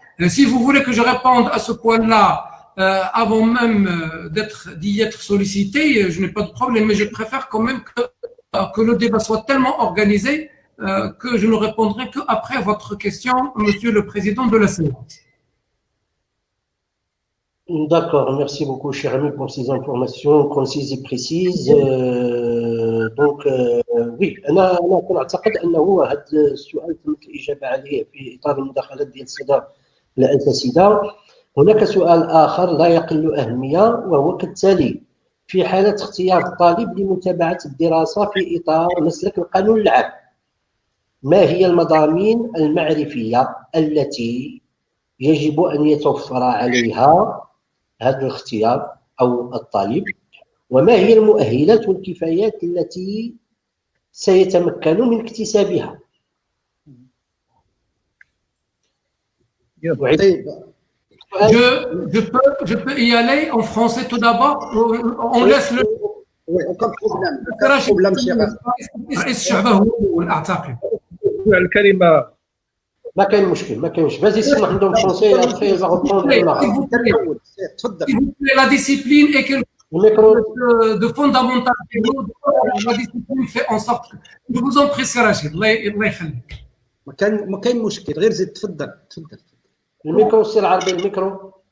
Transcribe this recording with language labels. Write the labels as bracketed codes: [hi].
[fr] Si vous voulez que je réponde à ce point-là avant même d'y être sollicité, je n'ai pas de problème, mais je préfère quand même que le débat soit tellement organisé que je ne répondrai qu'après votre question, Monsieur le Président de la séance. D'accord, merci beaucoup, cher ami, pour ces informations concises et précises. [ar] Oui, أنا أعتقد أنه هذا السؤال تم الإجابة عليه في إطار المداخلات ديال السادة الأساتذة. هناك سؤال آخر لا يقل أهمية وهو كالتالي: في حالة اختيار الطالب لمتابعة الدراسة في إطار مسلك القانون العام، ما هي المضامين المعرفية التي يجب أن يتوفر عليها هذا الاختيار أو الطالب، وما هي المؤهلات والكفايات التي سيتمكن من اكتسابها؟ [fr] Je peux y aller en français tout d'abord. On laisse le. Oui, aucun problème, cher. [ar] الكلمة ما كاين مشكل، ما كاينش. [fr] Vas-y, [ar] سمح عندهم [fr] français et après il va reprendre le Maroc. [ar] تفضل. [fr] La discipline est quelque chose de fondamental. La discipline fait en sorte que. Je vous en prie, Sir Rachid. [ar] الله يخليك. ما كاين مشكل، غير زيد تفضل. الميكرو سي العربي الميكرو.